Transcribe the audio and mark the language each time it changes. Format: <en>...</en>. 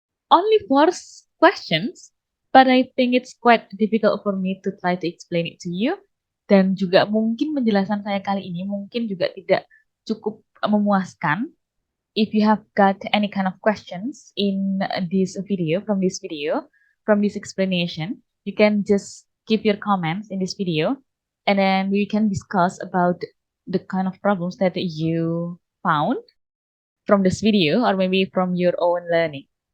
<en>Only 4 questions, but I think it's quite difficult for me to try to explain it to you.</en> <id>Dan juga mungkin penjelasan saya kali ini mungkin juga tidak cukup memuaskan.</id> <en>If you have got any kind of questions in this video, from this explanation, you can just keep your comments in this video, and then we can discuss about the kind of problems that you found from this video or maybe from your own learning.</en>